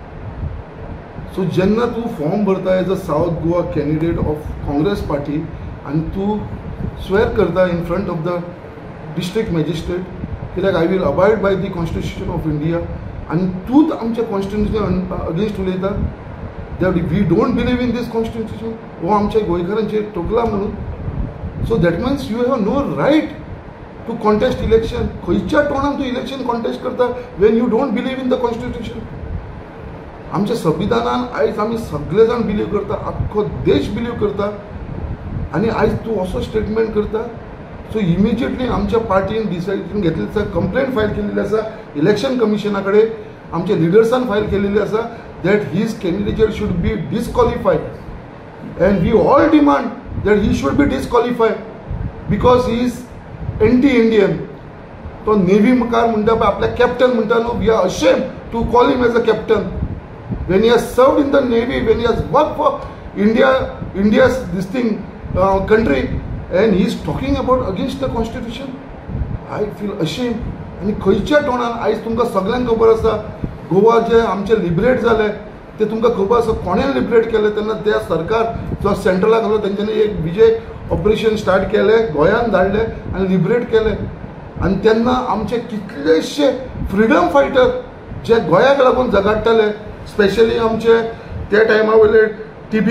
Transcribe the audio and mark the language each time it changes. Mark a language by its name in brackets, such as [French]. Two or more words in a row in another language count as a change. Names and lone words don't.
[Konkani] सो जेन्ना तूं फॉर्म भरता [English] as a South Goa candidate of Congress party [Konkani] आनी तूं स्वेर करता [English] in front of the district magistrate कित्याक I will abide by the constitution of India [Konkani] आनी तूंच आमच्या कॉन्स्टिट्युशन अगेन्स्ट उलयता [English] that we don't believe in this constitution. [Konkani] हो आमच्या गोंयकारांचेर ठोकला म्हणून. [English] so that means you have no right to contest election. [Konkani] खंयच्या टोनान तूं [English] election contest [Konkani] करता [English] when you don't believe in the constitution. [Konkani] आमच्या संविधानान आयज आमी सगळे जाण बिलीव करता, आख्खो देश बिलीव करता आनी आयज तूं असो स्टेटमेंट करता. सो इमिजिएटली आमच्या पार्टीन डिसायडन घेतलेली आसा, कंप्लेंट फायल केलेली आसा इलेक्शन कमिशना कडेन, आमच्या लिडर्सान फायल केलेली आसा [English] that his candidature should be disqualified and we all demand that he should be disqualified because he is anti Indian. [Konkani] तो नेव्ही मुखार म्हणटा पळय आपल्याक कॅप्टन म्हणटा न्हू, [English] we are ashamed to call him as a captain. When he has served in the navy, when he has worked for India's this thing country, and he is talking about against the constitution, I feel ashamed. [Konkani] आणि खंयच्या टोनान आयज तुमकां सगळ्यांक खबर आसा गोवा जे आमचे लिबरेट जाले ते तुमकां खबर आसा कोणें लिबरेट केले तेन्ना त्या सरकार जो सेंट्रलाक आसलो तेंच्यांनी एक विजय ऑपरेशन स्टार्ट केलें, गोंयान धाडलें आनी लिबरेट केलें. आनी तेन्ना आमचे कितलेशे फ्रिडम फायटर जे गोंयाक लागून झगडटाले, स्पेशली आमचे त्या टायमा वयले टी.बी.